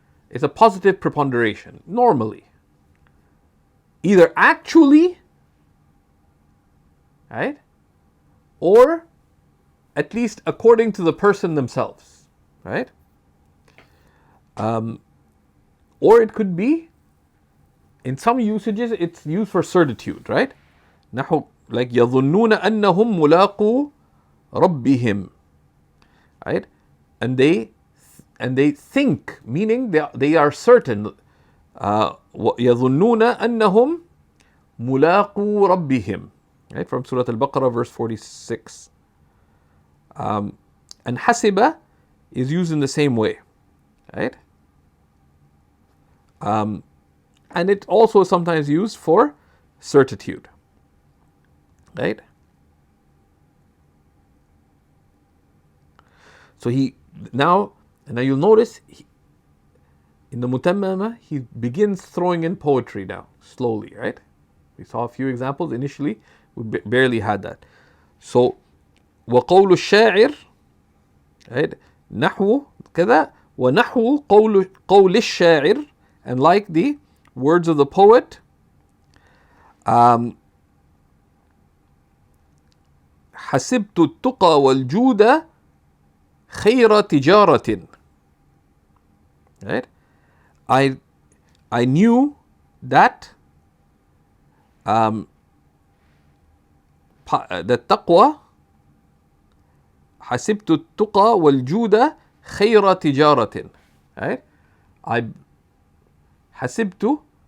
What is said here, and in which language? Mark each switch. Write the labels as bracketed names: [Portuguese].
[English] It's a positive preponderation, normally. Either actually, right? Or at least according to the person themselves, right? Or it could be, in some usages, it's used for certitude, right? [Arabic] نحو, [English] like [Arabic] يظنون أنهم ملاقو ربهم, [English] right? And they think, meaning they are certain. [Arabic] يظنون أنهم ملاقو ربهم, [English] right? From Surah Al-Baqarah, verse 46. And hasiba is used in the same way, right? And it also is sometimes used for certitude, right? So now you'll notice in the Mutammima he begins throwing in poetry now, slowly, right? We saw a few examples initially, we barely had that. So [Arabic] وقول الشاعر, [English] right? [Arabic] نحو كذا ونحو قول الشاعر, [English] and like the words of the poet, [Arabic] حسبت التقى والجود خير تجارة, [English] right? I knew that the taqwa, [Arabic] حسبت التقى والجود خير تجارة, [English] right? I حسبت.